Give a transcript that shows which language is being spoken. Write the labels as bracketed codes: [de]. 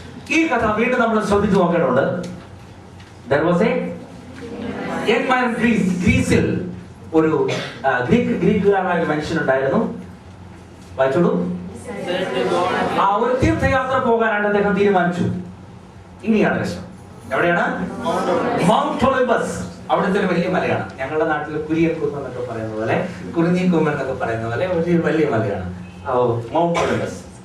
[ml] ഈ കഥ വീണ്ടും നമ്മൾ ശ്രദ്ധിച്ചു നോക്കേണ്ടതുണ്ട്. [en] There was a young man in Greece. [ml] ഗ്രീസിൽ ഒരു ഗ്രീക്കുകാരനായ ഒരു മനുഷ്യനുണ്ടായിരുന്നു. വായിച്ചോളൂ. ആ ഒരു തീർത്ഥയാത്ര പോകാനായിട്ട് അദ്ദേഹം തീരുമാനിച്ചു. ഇനിയാണ് രസം. എവിടെയാണ്? Mount Olympus. അവിടുത്തെ ഒരു വലിയ മലയാണ്. ഞങ്ങളുടെ നാട്ടിൽ കുര്യൻകുന്ന് എന്നൊക്കെ പറയുന്ന പോലെ, കുറിഞ്ഞിക്കുമ്മൻ എന്നൊക്കെ പറയുന്ന പോലെ ഒരു വലിയ മലയാണ് മൗണ്ട് ഒളിമ്പസ്.